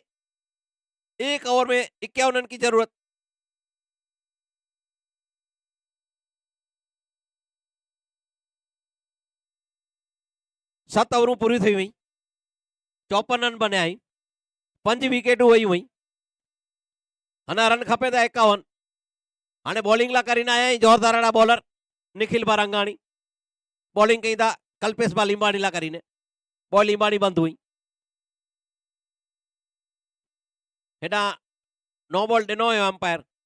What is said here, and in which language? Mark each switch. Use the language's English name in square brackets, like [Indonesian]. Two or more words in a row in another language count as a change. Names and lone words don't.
[Hindi] 1 ओवर में 51 रन की जरूरत। [Kachhi] सत ओवरों पूरी थी हुई, 54 रन बने आई, 5 विकेट हुई हुई, अना रन खपे था 51। हाणे बॉलिंग ला करीने आया जोरदार बॉलर निखिल बारंगाणी। बॉलिंग कही था कल्पेश बा लिंबाणी ला करीने, बॉल लिंबाणी बंद हुई। हेडा [English] no ball [Kachhi] डिनो है अंपायर।